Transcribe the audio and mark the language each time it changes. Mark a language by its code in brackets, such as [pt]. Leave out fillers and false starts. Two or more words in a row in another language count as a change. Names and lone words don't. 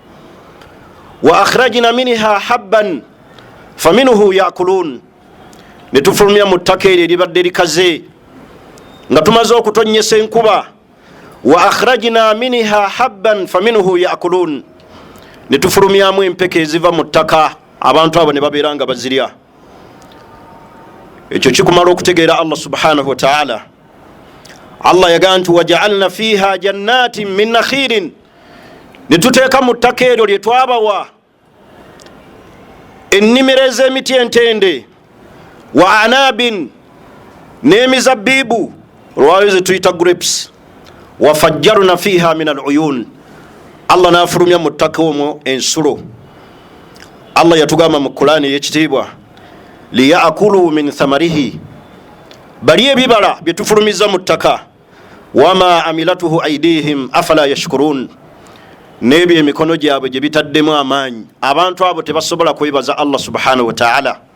[ar] وأخرجنا منها حبا فمنه يأكلون, [lg] ne tufulumya mu ttaka eryo eribadde likaze nga tumaze okutonnyesa enkuba. [ar] وأخرجنا منها حبا فمنه يأكلون, [lg] ne tufulumyamu empeke eziva mu ttaka abantu abo ne babeera nga bazirya. Ekyo kikumala okutegeera Allah [ar] سبحانه وتعالى. [lg] Allah yagaa nti [ar] وجعلنا فيها جنات من نخيل, [lg] ne tuteeka mu ttaka eryo lye twabawa ennimiro ez'emiti entende, [ar] وأعناب, [lg] n'emizabbibu olwayo ze tuyita grapes, [ar] وفجرنا فيها من العيون, [lg] Allah n'afulumya mu ttaka omwo ensulo. Allah yatugamba mu Qur'ani y'ekitiibwa [ar] ليأكلوا من ثمره, [lg] bali ebibala bye tufulumiza mu ttaka, [ar] وما عملته أيديهم أفلا يشكرون, [lg] n'ebyo emikono gyabwe gye bitaddemu amaanyi abantu abo tebasobola kwebaza Allah [ar] سبحانه وتعالى.